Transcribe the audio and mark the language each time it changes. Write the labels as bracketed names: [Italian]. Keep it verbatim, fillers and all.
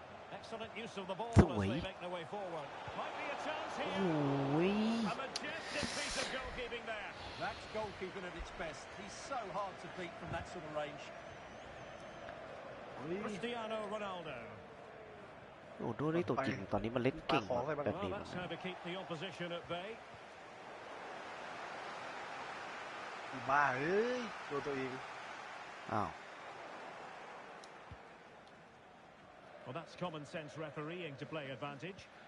[English] Excellent use of the ball as they make their way forward. Might be a chance here. A majestic piece of goalkeeping there. That's goalkeeping at its best. He's so hard to beat from that sort of range. Cristiano Ronaldo. [Thai] โอ้โหนี่ตัวจริงตอนนี้มันเล่นเก่งแบบนี้ [English] That's how to keep the opposition at bay. [Thai] บ้าเอ้ยดูตัวเอง อ้าว [English] Well, that's common sense refereeing to play advantage.